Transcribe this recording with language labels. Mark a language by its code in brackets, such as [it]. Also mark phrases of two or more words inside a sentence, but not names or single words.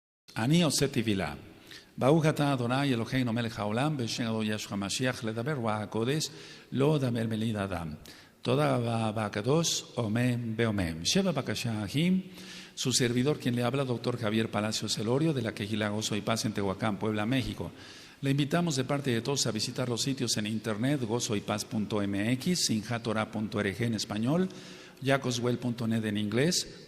[he] אני עושה תפילה. ברוך אתה אדוני אלוהינו מלך העולם בשם אדוני ישוע המשיח לדבר רוח הקודש לא דבר בלי אדם. תודה רבה הקדוש, [es] amén, amén. Lleva Bacachá Ajim, su servidor quien le habla, doctor Javier Palacios Elorio de la Quejila Gozo y Paz en Tehuacán, Puebla, México. Le invitamos de parte de todos a visitar los sitios en internet gozoypaz.mx, sinjatorah.org en español, yacoswell.net en inglés.